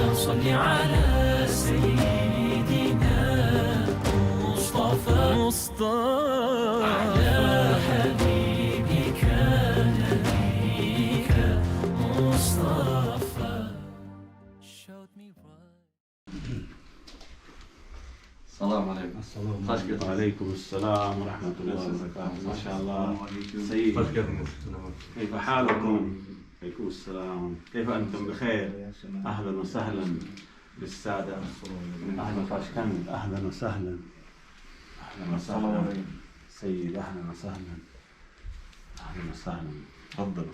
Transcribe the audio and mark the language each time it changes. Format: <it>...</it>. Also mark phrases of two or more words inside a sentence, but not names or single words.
<ar>صل على سيدنا مصطفى على حبيبك نبيك مصطفى. السلام عليكم.</ar> <tr>Hoş geldiniz.</tr> <ar>عليكم السلام ورحمة الله وبركاته. Maşallah. سيدي.</ar> <tr>Hoş geldiniz.</tr> <ar>كيف حالكم؟ عليكم السلام. كيف أنتم بخير؟ أهلا وسهلا بالسادة. أهلا فاشكن. أهلا وسهلا. أهلا وسهلا. سيد أهلا وسهلا. أهلا وسهلا. تفضلوا.</ar>